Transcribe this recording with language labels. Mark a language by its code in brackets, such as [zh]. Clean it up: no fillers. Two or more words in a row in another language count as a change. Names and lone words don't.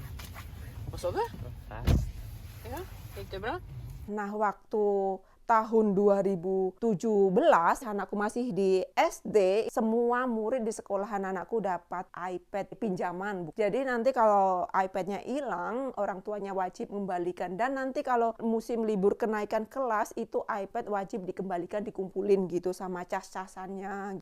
[sv] Vad sa du? Fast. Ja, gick det bra? [id] Nah, waktu tahun 2017, anakku masih di SD, semua murid di sekolahan anakku dapat iPad pinjaman. Jadi nanti kalau iPad-nya hilang, orang tuanya wajib membalikan. Dan nanti kalau musim libur kenaikan kelas, itu iPad wajib dikembalikan, dikumpulin gitu sama cas-casannya.